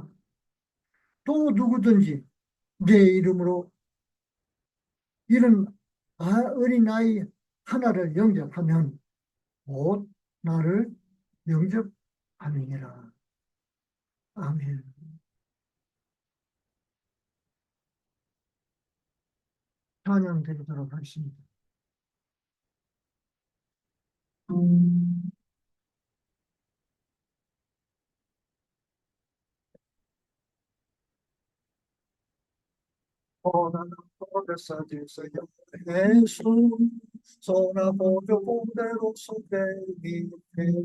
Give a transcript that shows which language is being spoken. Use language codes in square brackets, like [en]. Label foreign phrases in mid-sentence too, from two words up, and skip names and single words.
[ko] 또 누구든지 내 이름으로 이런 어린 아이 하나를 영접하면 곧 나를 영접함이니라. 아멘. 찬양드리도록 하겠습니다. [es] Toda la promesa del Señor Jesús, son apoyo poderoso de mi fe.